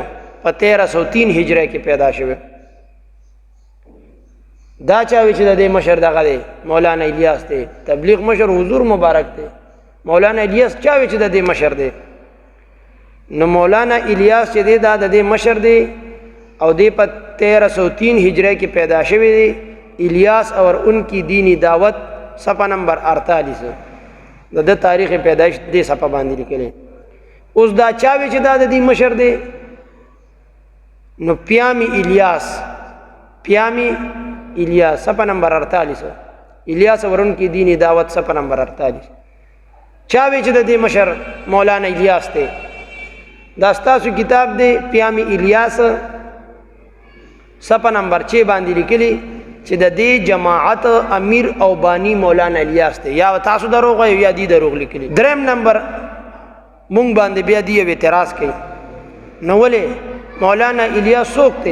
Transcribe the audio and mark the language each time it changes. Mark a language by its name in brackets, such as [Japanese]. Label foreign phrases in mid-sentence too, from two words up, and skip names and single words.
[Pashto] په 1303 هجری کې پیدا شوی. دا چا وی چې د دې مشر دغه دی؟ مولانا الیاس دی. تبلیغ مشر حضور مبارک دی. مولانا الیاس چا وی چې د دې مشر دی؟ نو مولانا الیاس چې دی دا د دې مشر دی، او دی په 1303 هجری کې پیدا شوی دی. الیاس اور ان کی دینی دعوت صفحہ نمبر 48 د تاریخ پیدائش دې صفحه باندې لیکلی. اوس دا چا وی چې دا د دې مشر دی؟ نو پیامی الیاس، پیامی الیاس صفحہ نمبر 48، الیاس اور ان کی دینی دعوت صفحہ نمبر 48. چا وی چې د دې مشر مولانا الیاس دی؟ دا ستاسو کتاب دی پیامی الیاس صفحه نمبر 6 باندې لیکلی چې د دې جماعت امیر او بانی مولانا الیاس دی. یا تاسو دروغ یا دی دروغ لیکلی. دریم نمبر مونږ باندې بیا دی اعتراض کوي، نو ولې مولانا الیاس څوک دی؟